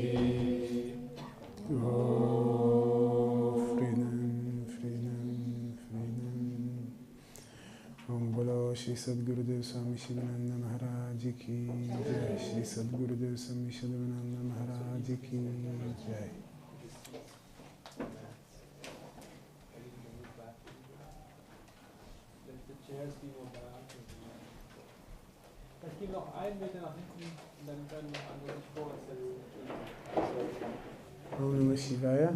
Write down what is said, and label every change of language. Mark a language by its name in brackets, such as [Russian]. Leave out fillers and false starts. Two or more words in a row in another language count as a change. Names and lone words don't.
[English] Om Freedom, Freedom, Freedom. [Hindi] ॐ बोलो श्री सद्गुरुदेव स्वामी शिवानन्द महाराज की जय. श्री सद्गुरुदेव स्वामी शिवानन्द महाराज की जय. [German] Ich gehe noch einen Meter nach hinten und dann werden noch andere sich vorsetzen. [Sanskrit] ॐ नमः शिवाय.